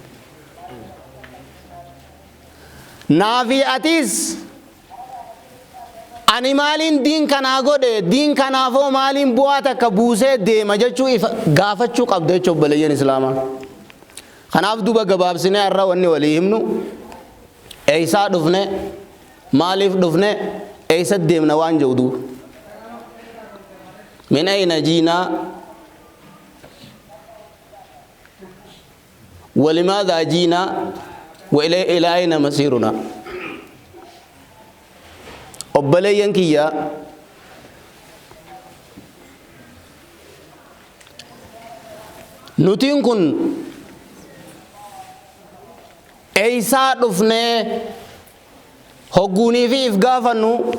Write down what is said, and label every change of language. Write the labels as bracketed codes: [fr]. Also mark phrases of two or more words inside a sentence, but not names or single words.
[om] Naafi atiis ani maaliin diin kanaa godhe diin kanaafoo maaliin bu'aa takka buusee deema jechuu gaafachuu qabda jechuudha obboleeyyan islaamaa. Kanaaf duuba gabaabsinee har'a wanni walii himnu eeysaa dhufne maaliif dhufne eeysa deemna waan jedhu duuba. [ar] من أين جينا ولماذا جينا وإلى أين مسيرنا [om] obboleeyyan kiyya nutiin kun eeysaa dhufnee hogguunii fi if gaafannu